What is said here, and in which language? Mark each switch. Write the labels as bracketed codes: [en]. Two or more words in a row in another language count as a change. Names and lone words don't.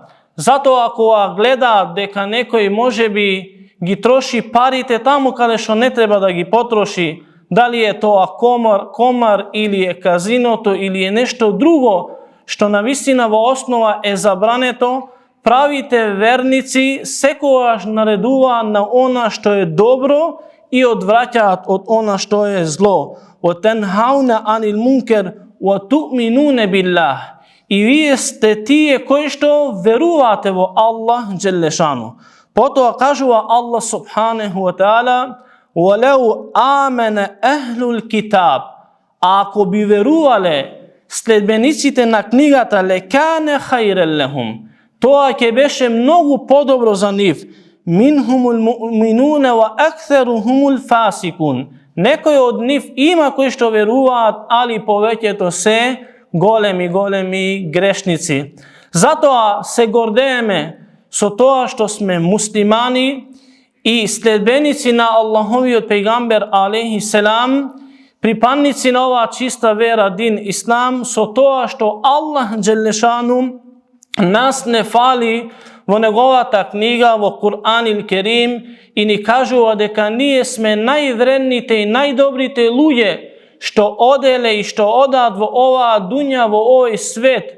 [mk] Затоа кога гледаат дека некој можеби ги троши парите таму каде што не треба да ги потроши, дали е тоа комар или е казиното или е нешто друго што навистина во основа е забрането, правите верници секогаш наредуваат на она што е добро и одвраќаат од она што е зло. [ar] وَتَنْهَوْنَ عَنِ الْمُنْكَرِ وَتُؤْمِنُونَ بِاللَّهِ. [mk] И вие сте тие кои што верувате во Аллах Джелешану. Потоа кажува Аллах [ar] سبحانه وتعالى: وَلَوْ آمَنَ أَهْلُ الْكِتَابِ. [mk] А ако би верувале следбениците на книгата, [ar] لَكَانَ خَيْرًا لَهُمْ. [mk] Тоа ќе беше многу подобро за нив. [ar] مِنْهُمُ الْمُؤْمِنُونَ وَأَكْثَرُهُمُ الْفَاسِقُونَ. [mk] Некои од нив има кои што веруваат, али повеќето се големи грешници. Затоа се гордееме со тоа што сме муслимани и следбеници на Аллаховиот пегамбер [ar] عليه السلام, [mk] припадници на оваа чиста вера [ar] دين الإسلام, [mk] со тоа што Аллах Джелешану нас не фали во неговата книга, во Кур'ан ил Керим, и ни кажува дека ние сме највредните и најдобрите луѓе што оделе и што одат во оваа дуња, во овој свет.